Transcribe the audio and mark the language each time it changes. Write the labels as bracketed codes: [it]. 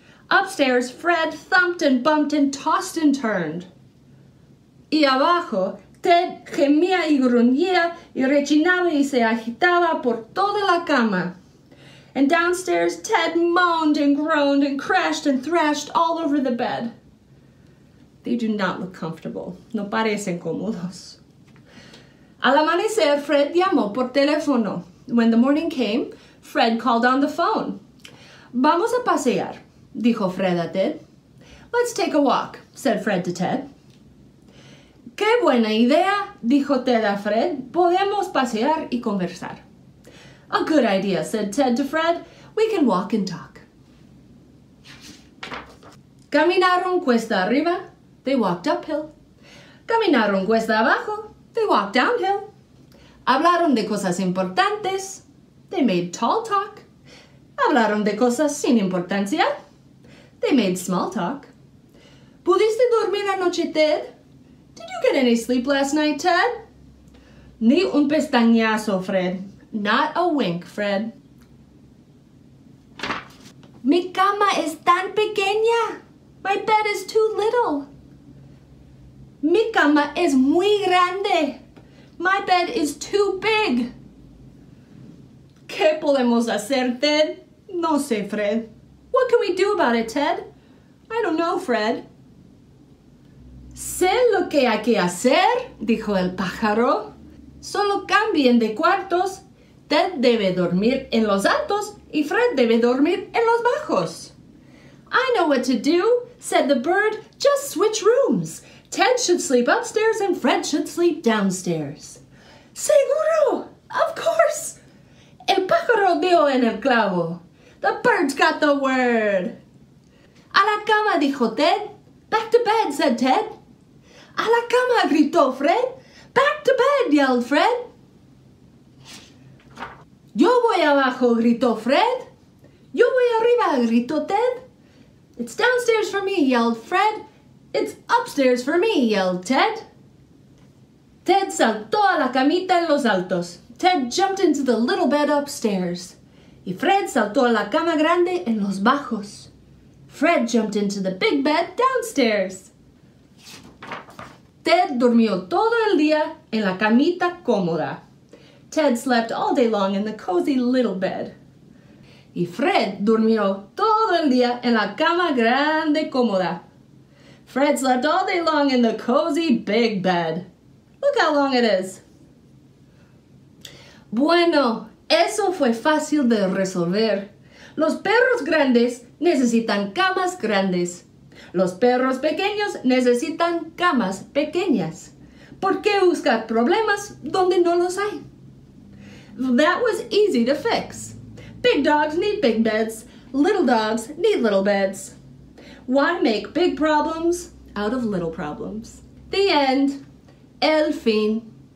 [en] Upstairs, Fred thumped and bumped and tossed and turned. [es] Y abajo, Ted gemía y gruñía y rechinaba y se agitaba por toda la cama. [en] And downstairs, Ted moaned and groaned and crashed and thrashed all over the bed. They do not look comfortable. [es] No parecen cómodos. Al amanecer, Fred llamó por teléfono. [en] When the morning came, Fred called on the phone. [es] Vamos a pasear, dijo Fred a Ted. [en] Let's take a walk, said Fred to Ted. [es] Qué buena idea, dijo Ted a Fred. Podemos pasear y conversar. [en] A good idea, said Ted to Fred. We can walk and talk. [es] Caminaron cuesta arriba. [en] They walked uphill. [es] Caminaron cuesta abajo. [en] They walked downhill. [es] Hablaron de cosas importantes. [en] They made tall talk. [es] Hablaron de cosas sin importancia. [en] They made small talk. [es] ¿Pudiste dormir anoche, Ted? [en] Did you get any sleep last night, Ted? [es] Ni un pestañazo, Fred. [en] Not a wink, Fred. [es] Mi cama es tan pequeña. [en] My bed is too little. [es] Mi cama es muy grande. [en] My bed is too big. [es] ¿Qué podemos hacer, Ted? No sé, Fred. [en] What can we do about it, Ted? I don't know, Fred. [es] Sé lo que hay que hacer, dijo el pájaro. Solo cambien de cuartos. Ted debe dormir en los altos y Fred debe dormir en los bajos. [en] I know what to do, said the bird. Just switch rooms. Ted should sleep upstairs and Fred should sleep downstairs. [es] Seguro! [en] Of course! [es] El pájaro dio en el clavo. [en] The bird's got the word. [es] A la cama, dijo Ted. [en] Back to bed, said Ted. [es] A la cama, gritó Fred. [en] Back to bed, yelled Fred. [es] Yo voy abajo, gritó Fred. Yo voy arriba, gritó Ted. [en] It's downstairs for me, yelled Fred. It's upstairs for me, yelled Ted. [es] Ted saltó a la camita en los altos. [en] Ted jumped into the little bed upstairs. [es] Y Fred saltó a la cama grande en los bajos. [en] Fred jumped into the big bed downstairs. [es] Ted durmió todo el día en la camita cómoda. [en] Ted slept all day long in the cozy little bed. [es] Y Fred durmió todo el día en la cama grande cómoda. [en] Fred slept all day long in the cozy big bed. Look how long it is. [es] Bueno, eso fue fácil de resolver. Los perros grandes necesitan camas grandes. Los perros pequeños necesitan camas pequeñas. ¿Por qué buscar problemas donde no los hay? [en] That was easy to fix. Big dogs need big beds. Little dogs need little beds. Why make big problems out of little problems? The end. [es] El fin.